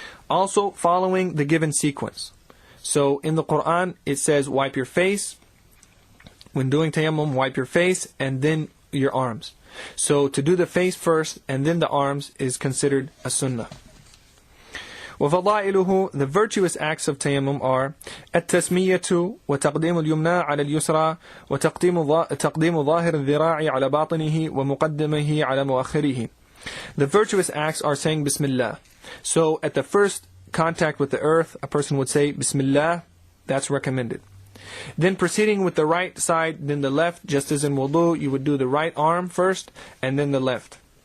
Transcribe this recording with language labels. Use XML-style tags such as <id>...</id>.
<en>Also, following the given sequence. So in the Quran, it says wipe your face. When doing tayammum, wipe your face and then your arms. So to do the face first and then the arms is considered a sunnah.</en> <ar>وَفَضَائِلُهُ,</ar> <en>the virtuous acts of tayammum are</en> <ar>التسمية وتقديم اليمنى على اليسرى وتقديم ظاهر الذراع على باطنه ومقدمه على مؤخره.</ar> <en>The virtuous acts are saying Bismillah. So at the first contact with the earth, a person would say Bismillah. That's recommended. Then proceeding with the right side, then the left, just as in wudu, you would do the right arm first and then the left.</en>